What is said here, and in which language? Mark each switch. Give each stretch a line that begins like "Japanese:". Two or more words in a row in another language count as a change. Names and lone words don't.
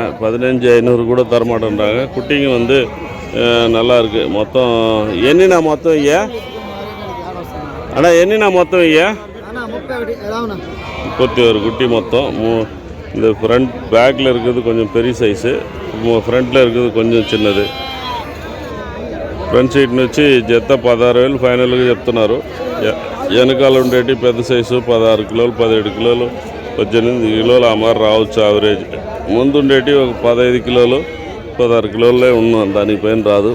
Tamil: 15,500 கூட தரமாட்டேன்றாங்க. குட்டிங்க வந்து நல்லா இருக்கு. மொத்தம் எண்ணினா மொத்தம் ஐயா அண்ணா எண்ணினா மொத்தம் ஐயா 31 குட்டி மொத்தம். இந்த
English: front backil
Tamil: இருக்கிறது கொஞ்சம் பெரிய சைஸு, ஃப்ரண்ட்டில் இருக்கிறது கொஞ்சம் చిన్నది.
English: front seat
Telugu: నుంచి జత 16,000 ఫైనల్గా చెప్తున్నారు. వెనకాల ఉండేటి పెద్ద సైజు 16 కిలోలు, 17 కిలోలు, 18 కిలోలు ఆ మరి రావచ్చు యావరేజ్. ముందు ఉండేటి ఒక 15 కిలోలు, 16 కిలోలే ఉన్నాం, దానిపైన రాదు.